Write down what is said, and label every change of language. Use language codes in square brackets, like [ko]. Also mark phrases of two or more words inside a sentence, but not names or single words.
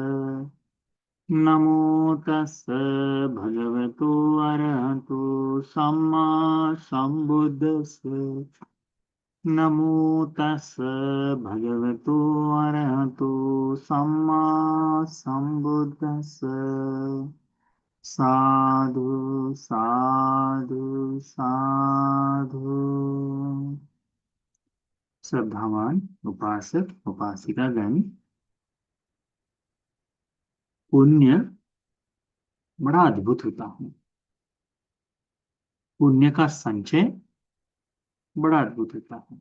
[pi] नमो तस् भगवतो अरहतो सम्मा सम्बुद्धस्स। नमो तस् भगवतो अरहतो सम्मा सम्बुद्धस्स। साधु साधु साधु। [hi] श्रद्धावान उपासक उपासिकागण, पुण्य बड़ा अद्भुत होता है। पुण्य का संचय बड़ा अद्भुत होता है।